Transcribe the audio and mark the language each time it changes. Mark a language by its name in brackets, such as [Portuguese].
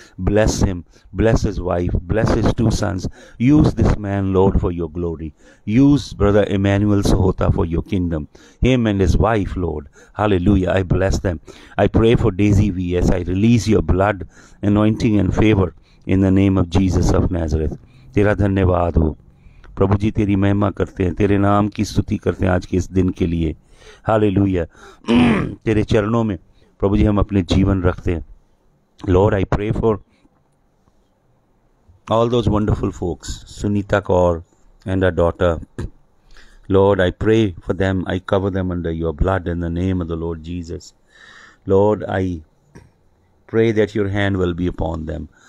[English] Bless him, bless his wife, bless his two sons. Use this man, Lord, for your glory. Use Brother Emmanuel Sahota for your kingdom. Him and his wife, Lord. Hallelujah. I bless them. I pray for Daisy V.S. I release your blood, anointing and favor in the name of Jesus of Nazareth. [Hindi] तेरा धन्यवाद हो प्रभु जी, तेरी महिमा करते हैं, तेरे नाम की स्तुति करते हैं आज के इस दिन के लिए। हालेलुया। तेरे चरणों में प्रभु जी हम अपने जीवन रखते हैं। [English] Lord, I pray for all those wonderful folks, Sunita Kaur and her daughter. Lord, I pray for them. I cover them under your blood in the name of the Lord Jesus. Lord, I pray that your hand will be upon them.